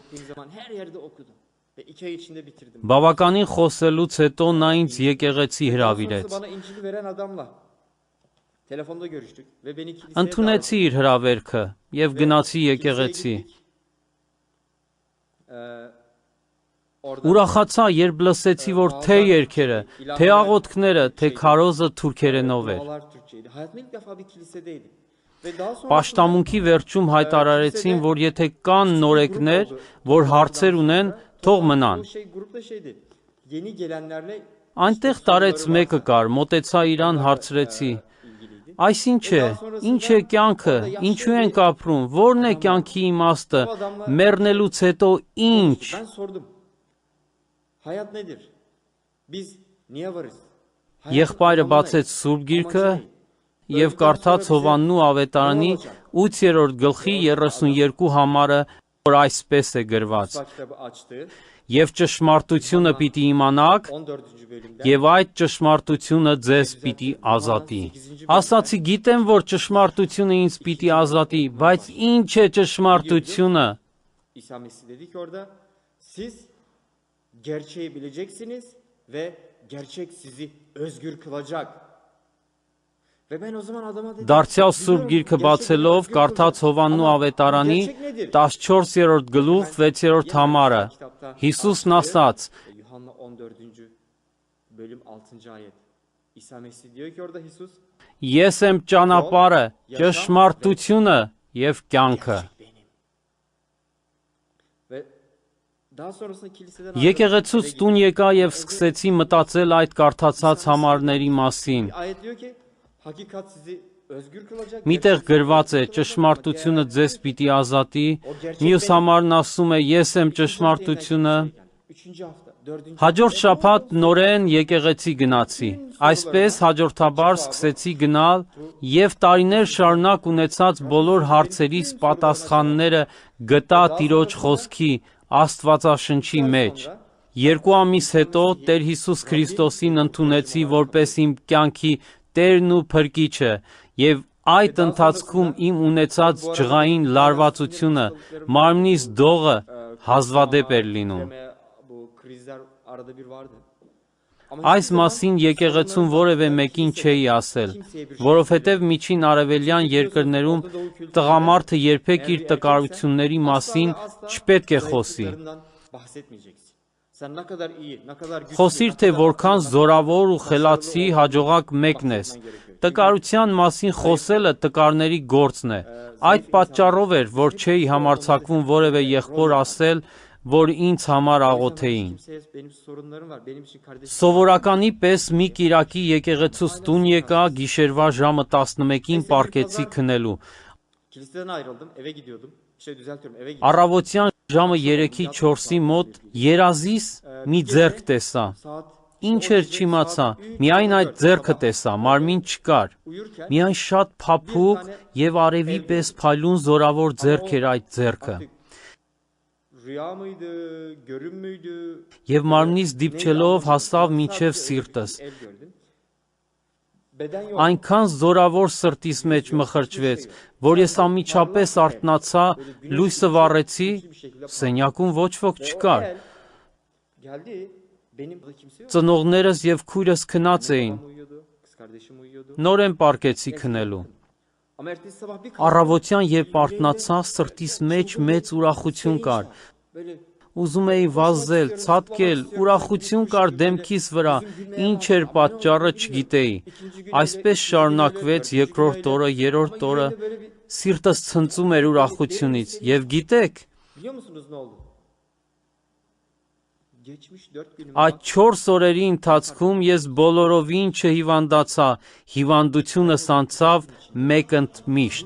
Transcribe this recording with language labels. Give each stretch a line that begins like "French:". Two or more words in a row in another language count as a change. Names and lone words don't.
Armenian: Բավականին խոսելուց հետո նա ինձ եկեղեցի հրավիրեց։ Ընդունեցի իր հրավերքը եւ գնացի եկեղեցի։ Ուրախացա, երբ լսեցի, որ թե երգերը, թե աղոթքները, թե քարոզը թուրքերենով էր։
Turkish: Dualar Türkçeydi. Hayatımda ilk defa bir kilisedeydim. Ve daha sonra
Armenian: Պաշտամունքի վերջում հայտարարեցին, որ եթե կան նորեկներ, որ հարցեր ունեն, թող մնան։
Turkish: bu şey grupta şeydi. Yeni gelenlerle
Armenian: Այնտեղ տարեց մեկը կար, մոտեցա իրան հարցրեցի.
Turkish: ilgiliydi.
Armenian: Այս ինչ է, ինչ է կյանքը, ինչու ենք ապրում, որն է կյանքի իմաստը, մեռնելուց հետո ինչ։
Turkish: Ben sordum. Hayat nedir? Biz niye varız? Hayatın
Armenian: Եղբայրը
Turkish: anlamı ne?
Armenian: բացեց Սուրբ Գիրքը
Turkish: Amacı ne?
Armenian: եւ կարդաց Հովաննու ավետարանի 8-րդ գլխի 32 համարը, որ այսպես է գրված.
Turkish: Kutsal kitabı açtı.
Armenian: Եվ ճշմարտությունը պիտի իմանաք,
Turkish: 14. bölümden.
Armenian: եւ այդ ճշմարտությունը ձեզ պիտի ազատի։ Ասացի, գիտեմ, որ ճշմարտությունը ինձ պիտի ազատի, բայց ինչ է ճշմարտությունը։
Turkish: İsa Mesih dedi ki orada siz gerçeği bileceksiniz ve gerçek sizi özgür kılacak. Ve ben o zaman adama dedim.
Armenian: Դարձյալ Սուրբ Գիրքը
Turkish: gerçek
Armenian: բացելով
Turkish: özgür
Armenian: կարդաց
Turkish: kılacak.
Armenian: Հովաննու
Turkish: Ama
Armenian: ավետարանի
Turkish: gerçek nedir?
Armenian: 14-րդ գլուխ 6-րդ համարը։ Հիսուսն ասաց.
Turkish: Yuhanna 14. bölüm 6. ayet. İsa Mesih diyor ki orada Hisus
Armenian: Ես եմ ճանապարհը, ճշմարտությունը եւ կյանքը։
Turkish: benim. Ve daha sonrasında kiliseden
Armenian: Եկեղեցուց տուն եկա եւ սկսեցի մտածել այդ կարդացած համարների մասին։
Turkish: ayet diyor ki hakikat sizi özgür kılacak.
Armenian: Միտեղ գրված է ճշմարտությունը ձեզ պիտի ազատի, մյուս համարն ասում է ես եմ ճշմարտությունը։
Turkish: 3. hafta 4.
Armenian: Հաջորդ շաբաթ նորեն եկեղեցի գնացի։ Այսպես հաջորդաբար սկսեցի գնալ եւ տարիներ շարունակ ունեցած բոլոր հարցերիս պատասխանները գտա Տիրոջ խոսքի Աստվածաշնչի մեջ։ 2 ամիս հետո Տեր Հիսուս Քրիստոսին ընդունեցի որպես իմ կյանքի Տերն ու Փրկիչը եւ այդ ընթացքում իմ ունեցած ջղային լարվածությունը, մարմնիս դողը հազվադեպ էր լինում։
Turkish: Bu krizler arada bir vardı.
Armenian: Այս մասին եկեղեցուն որևէ մեկին չէի ասել, որովհետև միջին արևելյան երկրներում տղամարդը երբեք իր տկարությունների մասին չպետք է խոսի։
Turkish: Bahsetmeyeceksin. Sen ne kadar iyi, ne kadar güçlü.
Armenian: Խոսիր, թե որքան զորավոր ու խելացի հաջողակ մեկն ես։ Տկարության մասին խոսելը տկարների գործն է։ Այդ պատճառով էր, որ չէի համարձակվում որևէ եղբոր ասել, որ ինձ համար աղոթեին։
Turkish: Benim sorunlarım var. Benim için kardeşim.
Armenian: Սովորականի պես մի կիրակի եկեղեցուց տուն եկա գիշերվա ժամը 11-ին պարկեցի քնելու։
Turkish: Kiliseden ayrıldım, eve gidiyordum. Düzeltiyorum, eve gidiyordum.
Armenian: Առավոտյան ժամը 3-ի 4-ի մոտ երազիս մի ձեռք տեսա։
Turkish: Saat
Armenian: Ինչ էր չիմացա, միայն այդ ձեռքը տեսա, մարմին չկար։
Turkish: uyurken
Armenian: Միայն շատ փափուկ եւ արևի պես փայլուն զորավոր ձեռք էր այդ ձեռքը։
Turkish: rüya mıydı, görüm müydü?
Armenian: Եվ մարմնից դիպչելով հասավ մինչև սիրտս։
Turkish: El gördüm. Beden yok.
Armenian: Այնքան զորավոր սրտիս մեջ մխրճվեց, որ ես անմիջապես արթնացա, լույսը վառեցի, սենյակում ոչ ոք չկար։
Turkish: Geldi. Benim burada kimse yok.
Armenian: Ծնողներս եւ քույրս քնած էին։
Turkish: Babam uyuyordu, kız kardeşim uyuyordu.
Armenian: Նորեն պարկեցի քնելու։
Turkish: Ama ertesi sabah bir
Armenian: Առավոտյան երբ արթնացա, սրտիս մեջ մեծ ուրախություն կար։
Turkish: böyle
Armenian: Ուզում էի վազել, ցատկել, ուրախություն կար դեմքիս վրա, ինչ էր պատճառը չգիտեի։ Այսպես շարունակվեց երկրորդ օրը, երրորդ օրը, սիրտս ցնծում էր ուրախությունից։ Եվ գիտեք,
Turkish: biliyor musunuz ne oldu? Geçmiş 4 günüm.
Armenian: այդ 4 օրերի ընթացքում ես բոլորովին չհիվանդացա, հիվանդությունս անցավ մեկընդմիշտ։